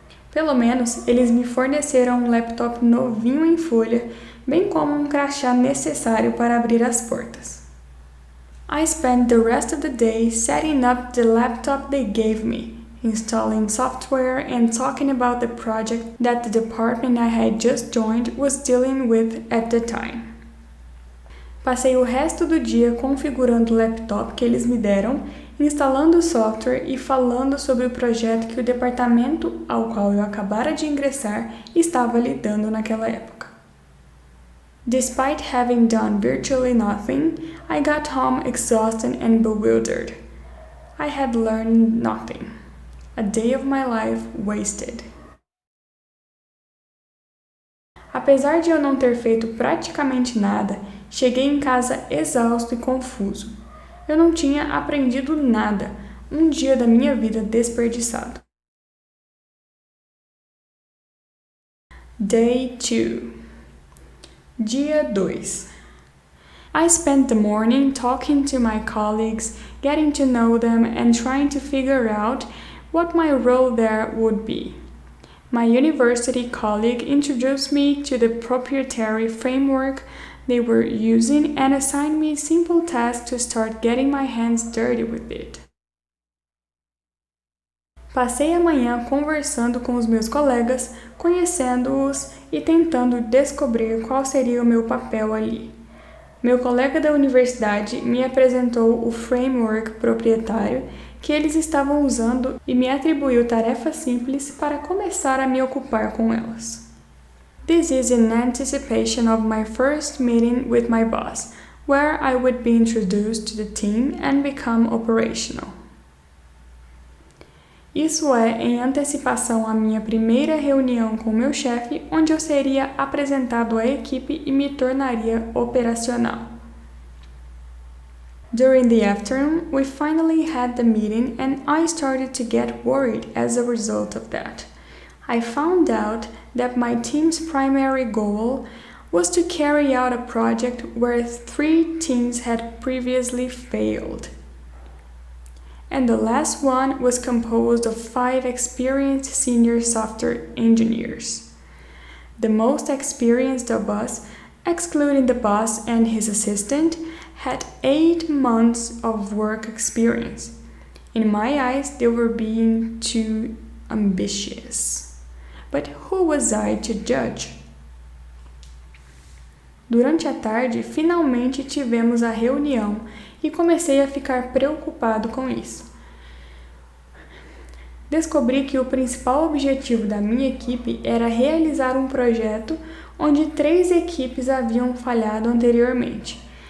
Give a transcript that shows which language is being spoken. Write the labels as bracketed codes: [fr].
[pt] Pelo menos, eles me forneceram um laptop novinho em folha, bem como um crachá necessário para abrir as portas. [en] I spent the rest of the day setting up the laptop they gave me, installing software and talking about the project that the department I had just joined was dealing with at the time. [pt] Passei o resto do dia configurando o laptop que eles me deram, instalando o software e falando sobre o projeto que o departamento ao qual eu acabara de ingressar estava lidando naquela época. [en] Despite having done virtually nothing, I got home exhausted and bewildered. I had learned nothing. A day of my life wasted. [pt] Apesar de eu não ter feito praticamente nada, cheguei em casa exausto e confuso. Eu não tinha aprendido nada, um dia da minha vida desperdiçado. [en] Day 2. [pt] Dia 2. [en] I spent the morning talking to my colleagues, getting to know them and trying to figure out what my role there would be. My university colleague introduced me to the proprietary framework they were using and assigned me simple tasks to start getting my hands dirty with it. [pt] Passei a manhã conversando com os meus colegas, conhecendo-os e tentando descobrir qual seria o meu papel ali. Meu colega da universidade me apresentou o framework proprietário que eles estavam usando e me atribuiu tarefas simples para começar a me ocupar com elas. [en] This is in anticipation of my first meeting with my boss, where I would be introduced to the team and become operational. [pt] Isso é em antecipação à minha primeira reunião com meu chefe, onde eu seria apresentado à equipe e me tornaria operacional. [en] During the afternoon, we finally had the meeting and I started to get worried as a result of that. I found out that my team's primary goal was to carry out a project where 3 teams had previously failed. And the last one was composed of 5 experienced senior software engineers. The most experienced of us, excluding the boss and his assistant, had 8 months of work experience. In my eyes, they were being too ambitious. But who was I to judge? [pt] Durante a tarde, finalmente tivemos a reunião e comecei a ficar preocupado com isso. Descobri que o principal objetivo da minha equipe era realizar um projeto onde 3 equipes haviam falhado anteriormente.